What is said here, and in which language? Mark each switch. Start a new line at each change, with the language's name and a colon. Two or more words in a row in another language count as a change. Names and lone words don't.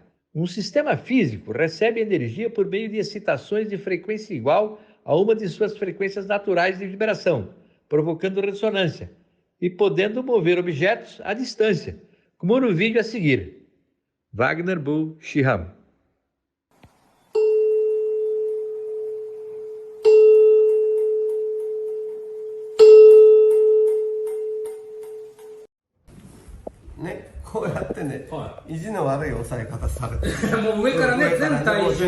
Portuguese: Um sistema físico recebe energia por meio de excitações de frequência igual a uma de suas frequências naturais de vibração, provocando ressonância, e podendo mover objetos à distância, como no vídeo a seguir. Wagner Bull Shiham.
Japanese: ね、こうやってね、意地の悪い押さえ方されてる。もう上からね、全体重。